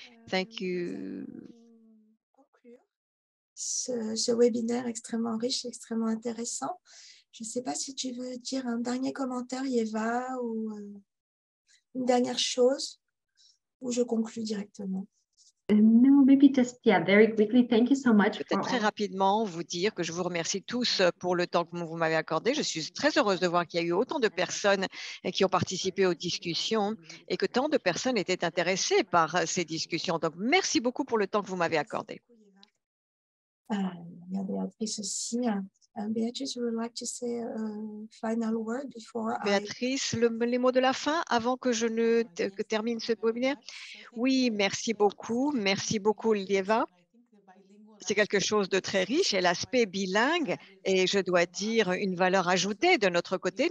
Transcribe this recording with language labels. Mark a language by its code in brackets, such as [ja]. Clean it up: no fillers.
[en] Thank you. [fr] Conclure ce webinaire extrêmement riche, extrêmement intéressant. Je ne sais pas si tu veux dire un dernier commentaire, Eva, ou une dernière chose, ou je conclus directement. [en] No, maybe just, yeah, very quickly. Thank you so much. [fr] Peut-être très rapidement vous dire que je vous remercie tous pour le temps que vous m'avez accordé. Je suis très heureuse de voir qu'il y a eu autant de personnes qui ont participé aux discussions et que tant de personnes étaient intéressées par ces discussions. Donc, merci beaucoup pour le temps que vous m'avez accordé. Il y a Béatrice aussi. [en] Béatrice, would you like to say a final word before [fr] Béatrice, les mots de la fin avant que je ne termine ce webinaire? Oui, merci beaucoup. Merci beaucoup, Lieva. C'est quelque chose de très riche et l'aspect bilingue est, je dois dire, une valeur ajoutée de notre côté.